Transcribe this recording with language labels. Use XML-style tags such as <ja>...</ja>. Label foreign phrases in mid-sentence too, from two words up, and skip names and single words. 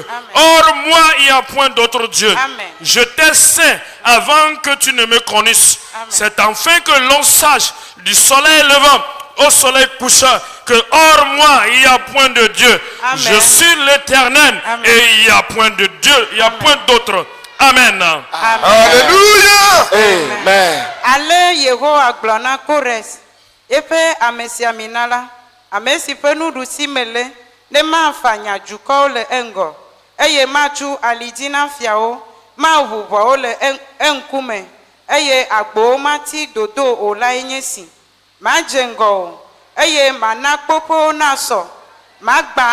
<fr>Hors moi, il n'y a point d'autre Dieu. Je t'ai saint avant que tu ne me connaisses. C'est afin que l'on sache du soleil levant au soleil couchant que hors moi, il n'y a point de Dieu. Je suis l'Éternel et il n'y a point de Dieu, il n'y a point d'autre. Amen. Alléluia. Amen.</fr> <ee>Ale Yehowa gblɔna Kores eƒe amesiaminala ame si ƒe nuɖusi mele ne mafanya dukɔwo le eŋgɔ eye matsu alidzi na fiawo maʋu ʋɔwo le eŋkume eye agbowo mati dodo o lae nye si madze ŋgɔ o eye mana kpoƒewo nasɔ magba</ee>